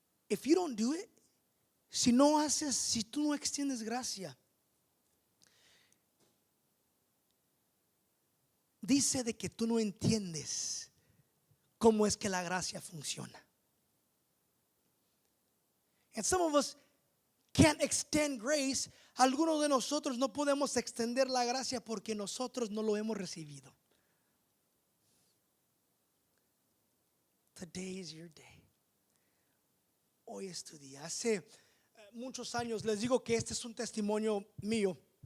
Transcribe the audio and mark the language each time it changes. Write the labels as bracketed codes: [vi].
[en] If you don't do it, [es] si tú no extiendes gracia, dice de que tú no entiendes cómo es que la gracia funciona. [en] And some of us can't extend grace. [es] Algunos de nosotros no podemos extender la gracia porque nosotros no lo hemos recibido. [en] Today is your day. [es] Hoy es tu día. Hace muchos años, les digo que este es un testimonio mío.